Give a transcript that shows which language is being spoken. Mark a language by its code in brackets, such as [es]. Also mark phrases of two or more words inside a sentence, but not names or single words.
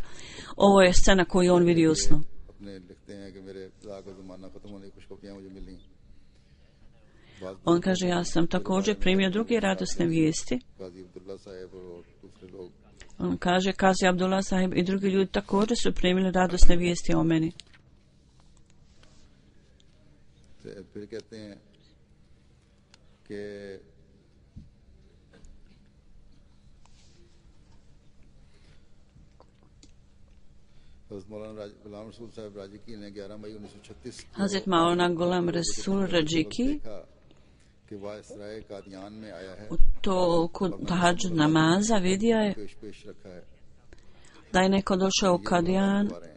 [bs] Ovo je scena koju on vidi u snu. On kaže, ja sam također primio druge radosne vijesti. On kaže, Kazi Abdullah sahib i drugi ljudi također su primili radosne vijesti o meni. [ur] پھر کہتے ہیں کہ [bs] Hazret Maulana Ghulam Rasul Rajiki to kod tahadžud namaza vidio je da je neko došao u Kadijan,